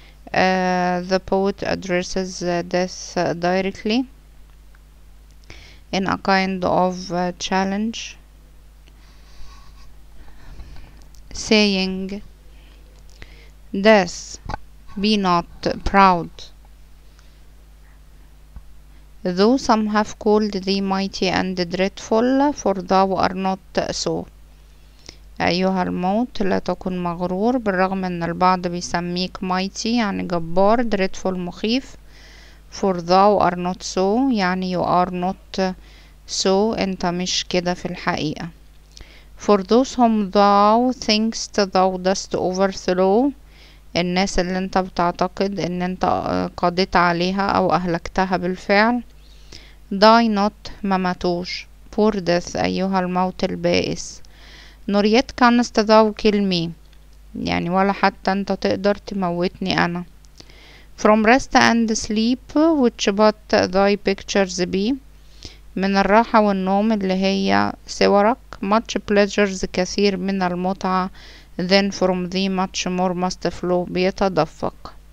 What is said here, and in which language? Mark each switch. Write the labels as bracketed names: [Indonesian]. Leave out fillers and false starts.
[English] The poet addresses death directly in a kind of challenge, saying, "Death, be not proud. Though some have called thee mighty and dreadful, for thou art not so. [Arabic] أيها الموت لا تكن مغرور، بالرغم ان البعض بيسميك mighty يعني جبار، dreadful مخيف، [English] for thou are not so [Arabic] يعني [English] you are not so، [Arabic] انت مش كده في الحقيقة. [English] for those whom thou thinkst thou dost overthrow، [Arabic] الناس اللي انت بتعتقد ان انت قضيت عليها او اهلكتها بالفعل. [English] die not [Arabic] ما ماتوش، [English] poor death [Arabic] ايها الموت البائس، [English] nor yet canst thou kill me [Arabic] يعني ولا حتى انت تقدر تموتني انا. [English] from rest and sleep which but thy pictures be، [Arabic] من الراحة والنوم اللي هي صورك، [English] much pleasures [Arabic] كثير من المتعة، [English] then from thee much more must flow بيتدفق.